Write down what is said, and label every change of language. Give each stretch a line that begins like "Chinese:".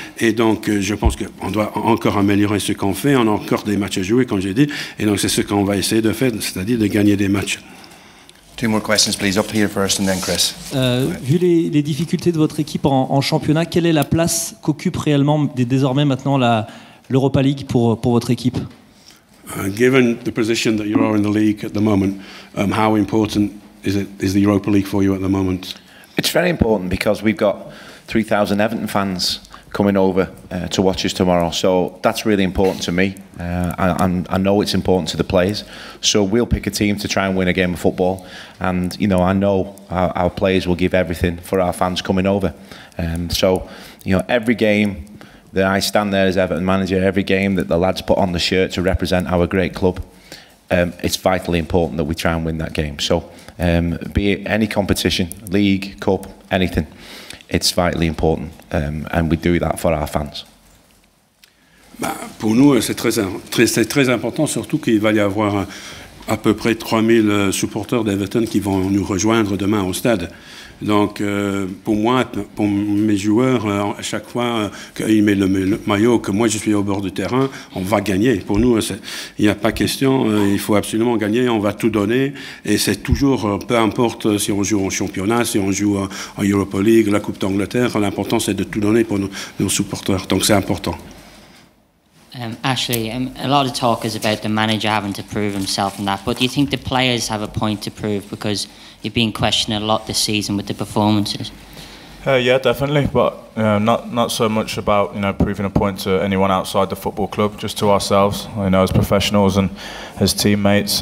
French: Et donc, je pense qu'on doit encore améliorer ce qu'on fait. On a encore des matchs à jouer, comme j'ai dit. Et donc, c'est ce qu'on va essayer de faire, c'est-à-dire de gagner des matchs.
English: 2 more questions, please. Up here first, and then Chris.
French: Vu les difficultés de votre équipe en championnat, quelle est la place qu'occupe réellement désormais maintenant l'Europa League pour votre équipe?
English: Given the position that you are in the league at the moment, how important is the Europa League for you at the moment? It's very important because we've got 3,000 Everton fans coming over to watch us tomorrow, so that's really important to me. I know it's important to the players, so we'll pick a team to try and win a game of football, and you know, I know our players will give everything for our fans coming over. So you know, every game that I stand there as Everton manager, every game that the lads put on the shirt to represent our great club, it's vitally important that we try and win that game. So be it any competition, league, cup, anything, it's vitally important, and we do that for our fans.
French: Bah, pour nous, c'est très important, surtout qu'il va y avoir à peu près 3000 supporters d'Everton qui vont nous rejoindre demain au stade. Donc, pour moi, pour mes joueurs, à chaque fois qu'ils mettent le maillot, que moi je suis au bord du terrain, on va gagner. Pour nous, il n'y a pas question, il faut absolument gagner, on va tout donner. Et c'est toujours, peu importe si on joue en championnat, si on joue en Europa League, la Coupe d'Angleterre, l'important c'est de tout donner pour nos supporters. Donc c'est important.
English: Ashley, a lot of talk is about the manager having to prove himself and that, but do you think the players have a point to prove, because you've been questioned a lot this season with the performances? Yeah, definitely, but not so much about, you know, proving a point to anyone outside the football club, just to ourselves, you know, as professionals and as teammates.